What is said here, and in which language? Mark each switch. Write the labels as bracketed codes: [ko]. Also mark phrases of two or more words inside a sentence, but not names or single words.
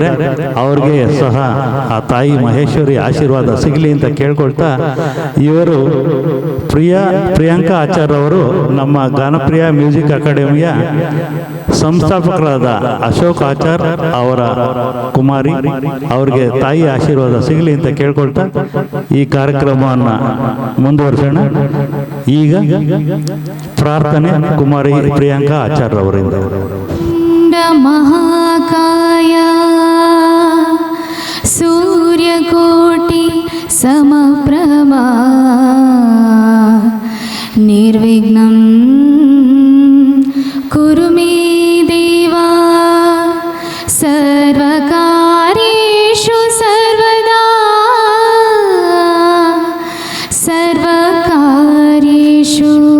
[kn] ಅವ್ರಿಗೆ ಸಹ ಆ ತಾಯಿ ಮಹೇಶ್ವರಿ ಆಶೀರ್ವಾದ ಸಿಗಲಿ ಅಂತ ಕೇಳ್ಕೊಳ್ತಾ, ಇವರು ಪ್ರಿಯಾಂಕಾ ಆಚಾರ್ ಅವರು ನಮ್ಮ ಗಾನಪ್ರಿಯ ಮ್ಯೂಸಿಕ್ ಅಕಾಡೆಮಿಯ ಸಂಸ್ಥಾಪಕರಾದ ಅಶೋಕ್ ಆಚಾರ್ ಅವರ ಕುಮಾರಿ. ಅವ್ರಿಗೆ ತಾಯಿ ಆಶೀರ್ವಾದ ಸಿಗಲಿ ಅಂತ ಕೇಳ್ಕೊಳ್ತಾ ಈ ಕಾರ್ಯಕ್ರಮವನ್ನು ಮುಂದುವರಿಸೋಣ. ಈಗ ಪ್ರಾರ್ಥನೆ ಕುಮಾರಿ ಪ್ರಿಯಾಂಕಾ ಆಚಾರ್ ಅವರಿಂದ. [sa] महाकाय सूर्यकोटि समप्रभा निर्विघ्नं कुरु मे देवा सर्वकार्येषु सर्वदा सर्वकार्येषु